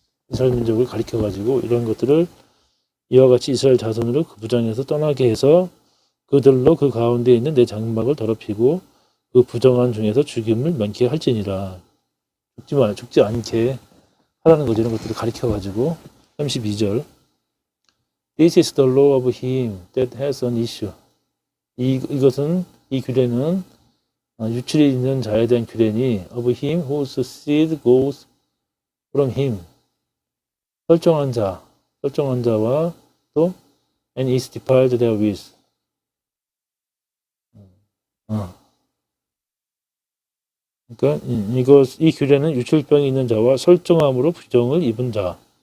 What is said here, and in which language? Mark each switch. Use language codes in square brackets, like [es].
[ko] 이스라엘 민족을 가리켜가지고 이런 것들을 이와 같이 이스라엘 자손으로 그 부정에서 떠나게 해서 그들로 그 가운데 있는 내 장막을 더럽히고 그 부정한 중에서 죽임을 면케 할지니라. 죽지 않게 하라는 거죠. 이런 것들을 가리켜가지고 32절 [en] This is the law of him that has an issue. [ko] 이것은 이 규례는 유출이 있는 자에 대한 규례니 [en] of him whose seed goes from him. [ko] 설정한 자와 또 [en] and is defiled therewith. [ko] 그러니까 이 규례는 유출병이 있는 자와 설정함으로 부정을 입은 자.